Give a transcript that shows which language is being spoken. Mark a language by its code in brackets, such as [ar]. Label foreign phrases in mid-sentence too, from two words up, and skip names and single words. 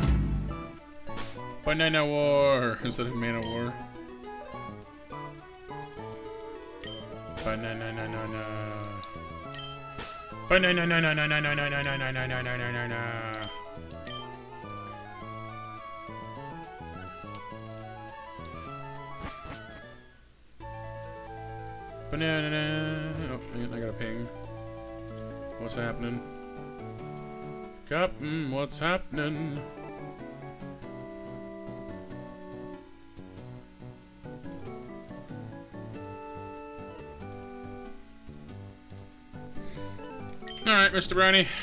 [en] Banana War! Instead of Mana War. Banana na na na. Banana na na na na na na na na na na na na na na. Banana. Oh, I got a ping. What's happening? Captain, what's happening? Alright, Mr. Brownie.